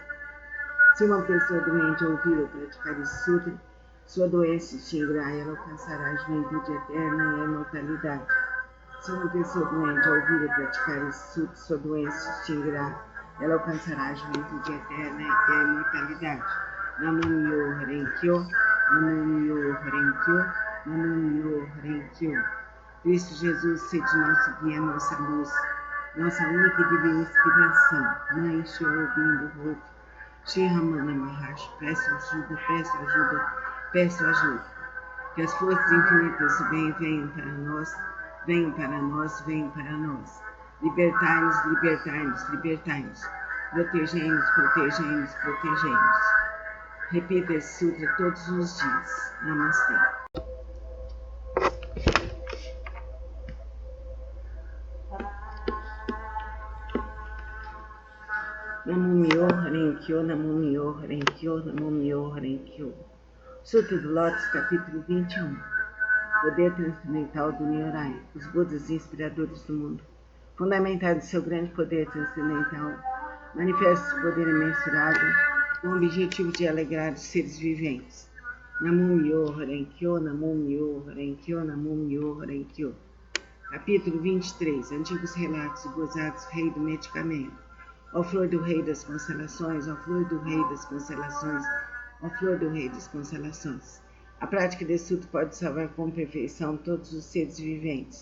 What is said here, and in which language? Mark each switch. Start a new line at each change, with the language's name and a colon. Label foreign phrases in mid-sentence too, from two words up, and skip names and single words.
Portuguese: Se uma pessoa doente ouvir ou praticar esse sutra, sua doença se extinguirá e ela alcançará a juventude eterna e a imortalidade. Se uma pessoa doente ouvir ou praticar esse sutra, sua doença se extinguirá e ela alcançará a juventude eterna e a imortalidade.
Japanese: 南無妙法蓮華経、南無妙法蓮華経、南無妙法蓮華経.
Portuguese: Cristo Jesus, sede nosso guia, nossa luz, nossa única e divina inspiração. Mãe Shobin do Roto, Shri Ramana Maharshi, peço ajuda, peço ajuda, peço ajuda. Que as forças infinitas do bem venham para nós, venham para nós, venham para nós. Libertai-nos, libertai-nos, libertai-nos. Protegei-nos, protegei-nos, protegei-nos. Repita esse sutra todos os dias. Namastê.
Japanese: 南無妙法蓮華経、南無妙法蓮華経、南無妙法蓮華経.
Portuguese: Sutra do Lotus, capítulo 21. Poder transcendental do Nyorai, os Budas inspiradores do mundo. Fundamentado em seu grande poder transcendental, manifesta esse poder imensurável com o objetivo de alegrar os seres viventes.
Japanese: 南無妙法蓮華経、南無妙法蓮華経、南無妙法蓮華経.
Portuguese: Capítulo 23. Antigos relatos e gozados, rei do medicamento. Ó flor do rei das constelações, ó flor do rei das constelações, ó flor do rei das constelações. A prática desse sutra pode salvar com perfeição todos os seres viventes.